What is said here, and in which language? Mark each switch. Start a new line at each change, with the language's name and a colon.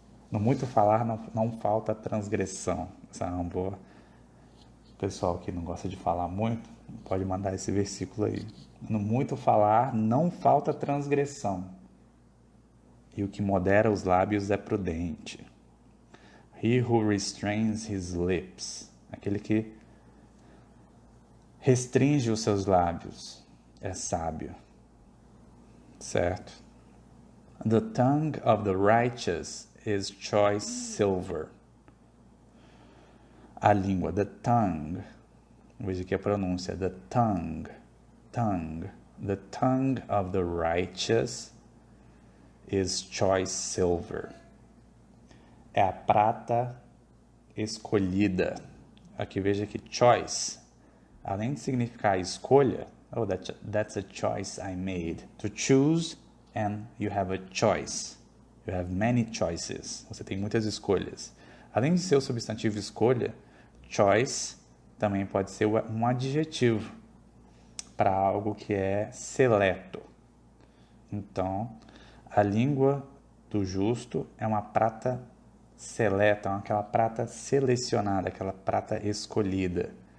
Portuguese: No muito falar não falta transgressão. Essa é uma boa. O pessoal que não gosta de falar muito, pode mandar esse versículo aí. No muito falar não falta transgressão. E o que modera os lábios é prudente.
English: He who restrains his lips.
Portuguese: Aquele que restringe os seus lábios é sábio. Certo?
English: The tongue of the righteous is choice silver.
Portuguese: A língua,
English: the tongue.
Portuguese: Veja aqui a pronúncia,
English: the tongue. Tongue. The tongue of the righteous is choice silver.
Portuguese: É a prata escolhida. Aqui veja que choice, além de significar escolha,
English: oh, that's a choice I made. To choose, and you have a choice. You have many choices.
Portuguese: Você tem muitas escolhas. Além de ser o substantivo escolha, choice também pode ser um adjetivo para algo que é seleto. Então, a língua do justo é uma prata seleta, aquela prata selecionada, aquela prata escolhida.